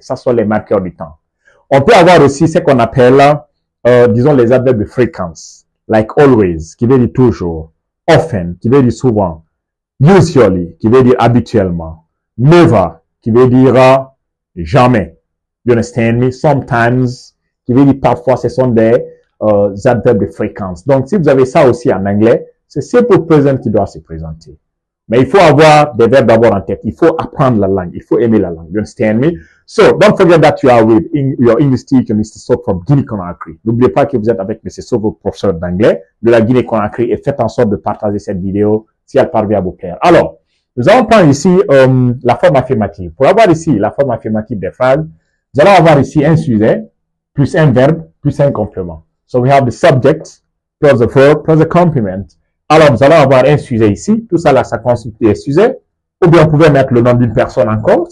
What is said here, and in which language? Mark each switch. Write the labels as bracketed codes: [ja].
[fr] Ça sont les marqueurs du temps. On peut avoir aussi ce qu'on appelle disons les adverbes de fréquence, like always, qui veut dire toujours, often, qui veut dire souvent, usually, qui veut dire habituellement, never, qui veut dire jamais, [en] you understand me, [fr] sometimes, qui veut dire parfois, ce sont des adverbes de fréquence. Donc, si vous avez ça aussi en anglais, c'est simple present qui doit se présenter. Mais il faut avoir des verbes d'abord en tête. Il faut apprendre la langue. Il faut aimer la langue. [en] You understand me? So, don't forget that you are with your English teacher, Mr. Sok from Guinée-Conakry. [fr] N'oubliez pas que vous êtes avec Mr. Sok, votre professeur d'anglais de la Guinée-Conakry, et faites en sorte de partager cette vidéo si elle parvient à vous plaire. Alors, nous allons prendre ici la forme affirmative. Pour avoir ici la forme affirmative des phrases, nous allons avoir ici un sujet, plus un verbe, plus un complément. [en] So, we have the subject, plus the verb, plus the complement. [fr] Alors, nous allons avoir un sujet ici. Tout ça, là, ça constitue un sujet. Ou bien, vous pouvez mettre le nom d'une personne encore.